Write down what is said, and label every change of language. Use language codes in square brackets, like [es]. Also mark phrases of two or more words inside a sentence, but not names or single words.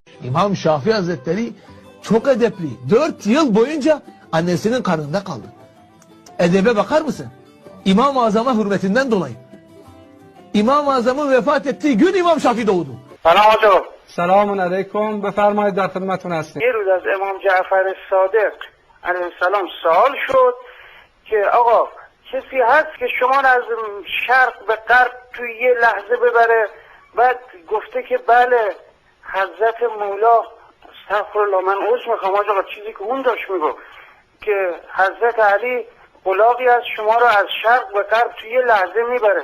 [tr] İmam Şafii Hazretleri çok edepli. 4 yıl boyunca annesinin karnında kaldı. Edebe bakar mısın? İmam-ı Azam'a hürmetinden dolayı. İmam-ı Azam'ın vefat ettiği gün İmam Şafii doğdu. [fa] سلام آقا. سلام علیکم. بفرمایید در خدمتتون هستیم. یه روز از امام جعفر صادق علیه السلام سوال شد که آقا کسی هست که شما را از شرق به غرب توی یه لحظه ببره؟ بعد گفته که بله حضرت مولا، استغفرالله من عذر میخوام آقا، چیزی که اون داشت میگو که حضرت علی قلاقی از شما را از شرق به غرب توی یه لحظه میبره.